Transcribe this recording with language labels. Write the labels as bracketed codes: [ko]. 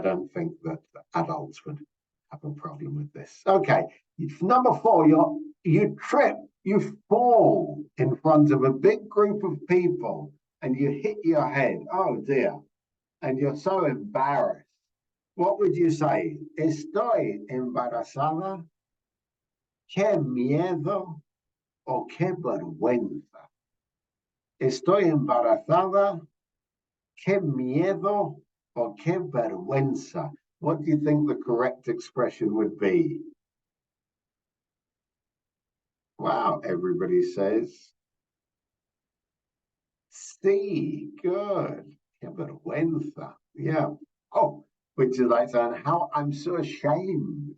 [en] I don't think that adults would have a problem with this. Okay, number 4, you trip, you fall in front of a big group of people and you hit your head. Oh dear. And you're so embarrassed. What would you say? [es] Estoy embarazada. Qué miedo o qué vergüenza. Estoy embarazada. Qué miedo o qué vergüenza. [en] What do you think the correct expression would be? Wow, everybody says C. Good. [es] Qué vergüenza. [en] Yeah. Oh, which is like saying, how I'm so ashamed.